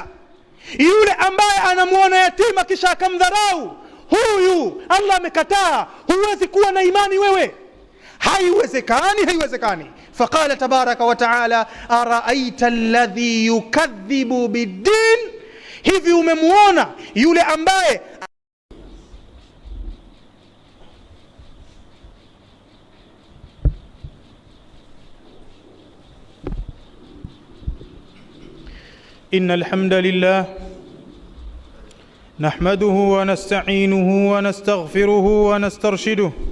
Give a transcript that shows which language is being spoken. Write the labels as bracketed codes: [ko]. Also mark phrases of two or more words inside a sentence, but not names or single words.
[sw] Yule ambaye anamuona yatima kisha akamdharau, huyu Allah amekataa. Huwezi kuwa na imani wewe, haiwezekani. [ar] فقال تبارك وتعالى أرأيت الذي يكذب بالدين, [sw] hivi umemuona yule ambaye [ar] إن الحمد لله نحمده ونستعينه ونستغفره ونسترشده